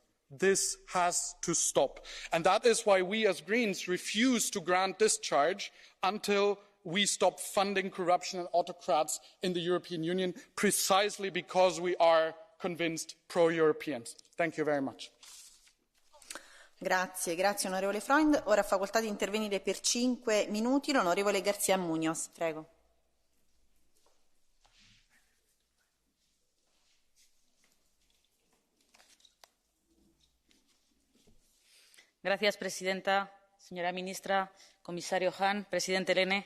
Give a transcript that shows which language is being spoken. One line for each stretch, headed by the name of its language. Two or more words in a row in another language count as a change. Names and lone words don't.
English: This has to stop. And that is why we as Greens refuse to grant discharge until we stop funding corruption and autocrats in the European Union, precisely because we are convinced pro-Europeans. Thank you very much.
Italian: Grazie onorevole Freund. Ora ha facoltà di intervenire per 5 minuti l'onorevole García Muñoz. Prego.
Spanish: Señora presidenta, señora ministra, comisario Hahn, presidente Lehne.